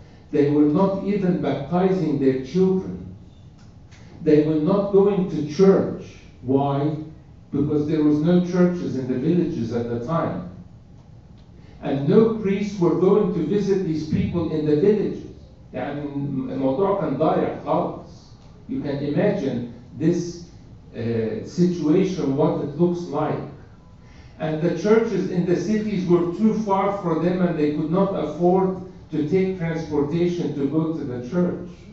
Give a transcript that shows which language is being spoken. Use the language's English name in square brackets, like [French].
[English] They were not even baptizing their children. They were not going to church. Why? Because there was no churches in the villages at the time. And no priests were going to visit these people in the villages. [Arabic] يعني الموضوع كان ضايع خالص. [English] You can imagine this situation, what it looks like. And the churches in the cities were too far for them and they could not afford to take transportation to go to the church.